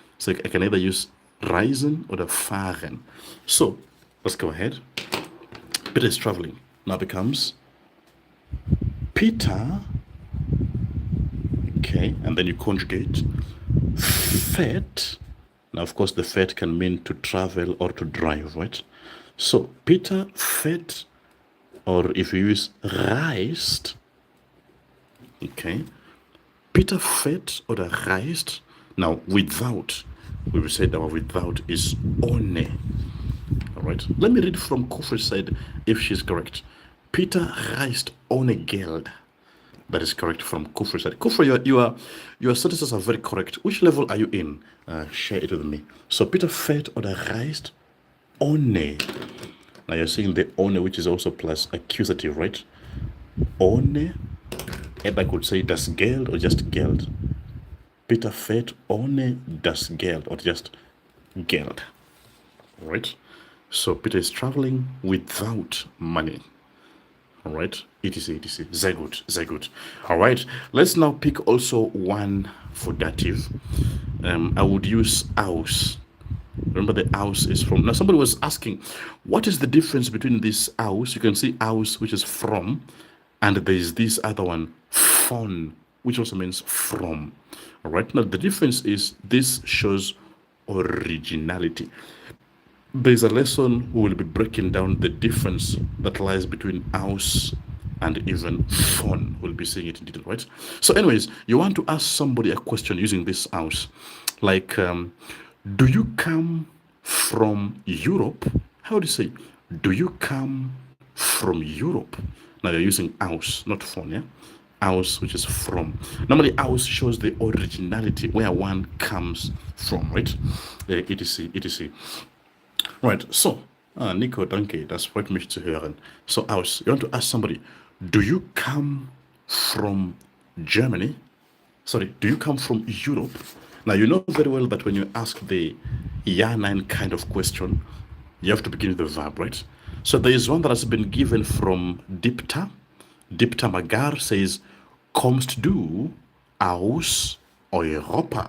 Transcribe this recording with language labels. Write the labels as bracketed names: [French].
[English] So I can either use reisen or the fahren. So let's go ahead. Peter is traveling. Now becomes Peter, okay, and then you conjugate fährt. Now, of course, the fährt can mean to travel or to drive, right? So Peter fährt, or if you use reist, okay, [German] Peter fährt oder reist. [English] Now, without, we will say that our without is ohne. All right, let me read from Kofre's side if she's correct. [German] Peter reist ohne Geld. [English] That is correct from Kufre's side. Kufre, your sentences are very correct. Which level are you in? Share it with me. [German] So Peter fährt oder reist ohne. [English] Now you're seeing the ohne, which is also plus accusative, right? Ohne. And I could say [German] das Geld [English] or just Geld. [German] Peter fährt ohne das Geld [English] or just [German] Geld. [English] Right? So Peter is traveling without money. All right, etc, etc. [German] Sehr gut, sehr gut. [English] All right, let's now pick also one for dative. I would use aus. Remember, the aus is from. Now, somebody was asking, what is the difference between this aus? You can see aus, which is from, and there is this other one, von, which also means from. All right. Now, the difference is this shows originality. There's a lesson we will be breaking down the difference that lies between aus and even von. We'll be seeing it in detail, right? So, anyways, you want to ask somebody a question using this aus, like, do you come from Europe? How do you say, do you come from Europe? Now you're using aus, not von, yeah? Aus, which is from. Normally, aus shows the originality, where one comes from, right? etc, etc. Right, so, [German] Nico, danke, das freut mich zu hören. [English] So, aus, you want to ask somebody, do you come from Germany? Sorry, do you come from Europe? Now, you know very well that when you ask the ja, nein kind of question, you have to begin with the verb, right? So there is one that has been given from Dipta. Dipta Magar says, [German] kommst du aus Europa?